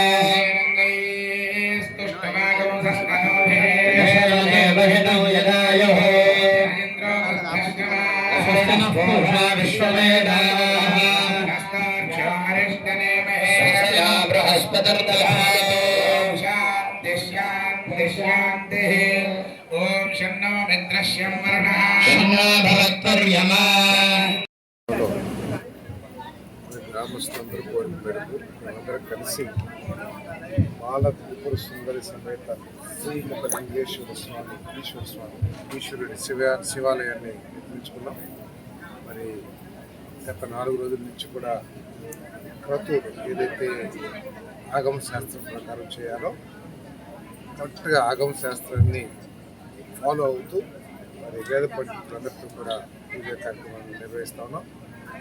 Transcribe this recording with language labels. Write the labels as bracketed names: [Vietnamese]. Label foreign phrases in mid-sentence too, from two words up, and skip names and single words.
[Sanskrit] स्तुष्टवागं सस्मनोभिः यदायुः पूषा विश्ववेदाः बृहस्पतिर्दधातु शान्ति शान्ति शान्तिः ॐ शन्नो मित्रः शं वरुणः शन्नो भवत्पर्यमा [Telugu] గ్రామస్తులందరూ కోరిక మేరకు మేమందరం కలిసి బాల త్రిపుర సుందరి సమేత శ్రీలింగేశ్వర స్వామి ఈశ్వరుడి శివాలయాన్ని నిర్మించుకున్నాం. మరి గత 4 రోజుల నుంచి కూడా క్రతువులు ఏదైతే ఆగమ శాస్త్రం ప్రకారం చేయాలో కరెక్ట్గా ఆగమ శాస్త్రాన్ని ఫాలో అవుతూ మరి వేద పండితులందరితో కూడా పూజా కార్యక్రమాన్ని నిర్వహిస్తా ఉన్నాం.